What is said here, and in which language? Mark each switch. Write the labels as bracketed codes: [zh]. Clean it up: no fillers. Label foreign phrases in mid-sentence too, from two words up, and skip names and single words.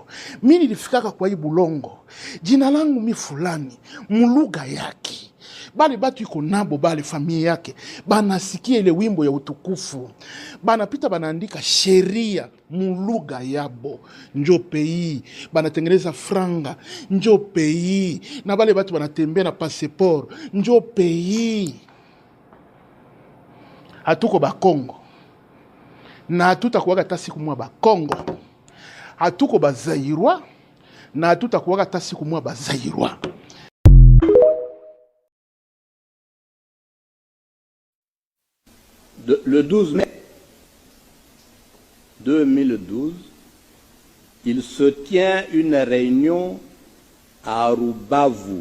[sw] Mimi nilifikaka kwa hii bulongo. Jina langu mi fulani, muluga yake. Bale batu iko nabo bale familia yake. Banasikia ile wimbo ya utukufu. Banapita banaandika sheria muluga yabo. Njo pays. Banatengeneza franga. Njo pays. Na bale batu banatembea na passeport. Njo pays. Hatuko ba Kongo. Na hatutakuwaga hata siku mwa ba Kongo. Hatuko Bazairwa. Na hatutakuwaga hata siku mwa Bazairwa. [fr] Le 12 mai 2012, il se tient une réunion à Rubavu.